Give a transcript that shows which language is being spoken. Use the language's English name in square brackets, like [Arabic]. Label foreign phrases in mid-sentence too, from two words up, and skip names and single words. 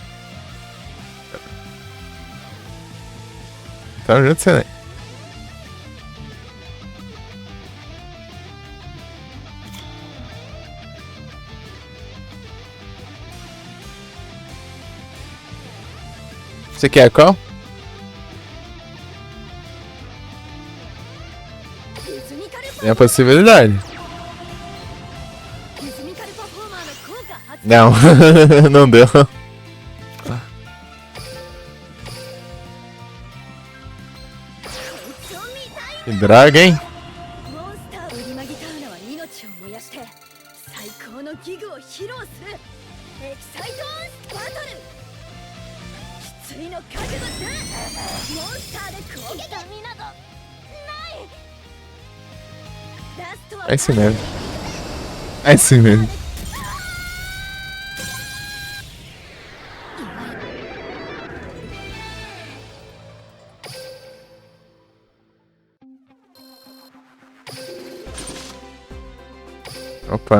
[Portuguese] Tamo junto, você, né? Você quer qual? [Japanese] リズミカル [Portuguese] Tem a possibilidade. [Japanese] リズミカルパフォーマーの効果発 [Portuguese] Não, não deu. [Japanese] 動。見たい。 [Portuguese] Que droga, hein? [Japanese] モンスタープリマギターナは命を燃やして最高のギグを披露する。エキサイトオンバトル。きついの覚悟してモンスターで攻撃。痛みなどない。ラストは [Portuguese] É isso mesmo. É isso mesmo. Opa.